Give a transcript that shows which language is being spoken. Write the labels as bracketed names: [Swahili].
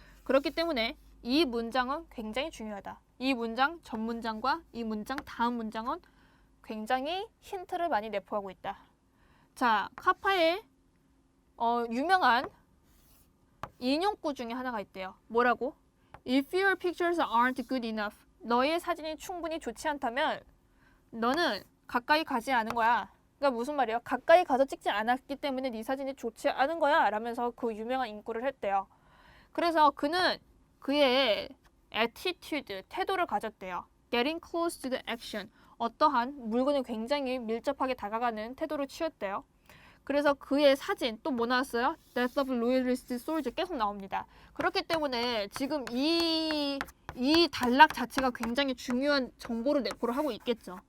[Korean] 그렇기 때문에 이 문장은 굉장히 중요하다. 이 문장 전 문장과 이 문장 다음 문장은 굉장히 힌트를 많이 내포하고 있다. 자, 카파의 유명한 인용구 중에 하나가 있대요. 뭐라고? [English] If your pictures aren't good enough. [Korean] 너의 사진이 충분히 좋지 않다면 너는 가까이 가지 않은 거야. 그러니까 무슨 말이에요? 가까이 가서 찍지 않았기 때문에 네 사진이 좋지 않은 거야 라면서 그 유명한 인구를 했대요. 그래서 그는 그의 attitude, 태도를 가졌대요. [English] Getting close to the action. [Korean] 어떠한 물건에 굉장히 밀접하게 다가가는 태도를 취했대요. 그래서 그의 사진 또 뭐 나왔어요? Death of Loyalist Soldier 계속 나옵니다. 그렇기 때문에 지금 이 단락 자체가 굉장히 중요한 정보를 내포를 하고 있겠죠.